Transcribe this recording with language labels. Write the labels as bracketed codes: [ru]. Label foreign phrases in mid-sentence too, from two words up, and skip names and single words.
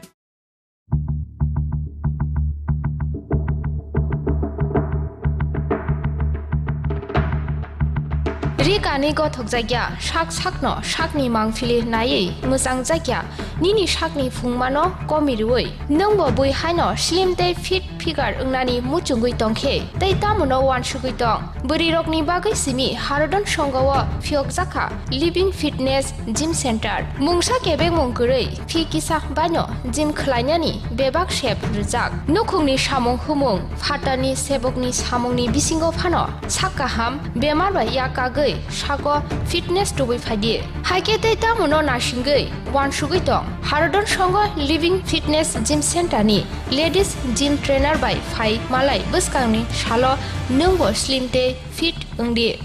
[trp] Rikani gothok jagya shak sakno shakni mangfili nai musang jagya nini shakni phungmano komirui nongbo boi haino slim te [en] fit figure [trp] ungnani muchungui tongkhe tei tamono wan sugui tong buri rokni bagai simi harodon songawa phiok jakha [en] living fitness gym center [trp] mungsa kebe mongkurui phi kisa bano gym khlainani bebak shep rujak nukhungni samong humung phatani sebokni samongni bisingo phano sakaham bemar ba yakagai sago fitness tubui phadi haike tei tamono nasingai wan sugui tong harodon songo [en] living fitness gym center [trp] ni [en] ladies gym trainer by [trp] phai malai buskangni salo nungbo slim te fit ungdi.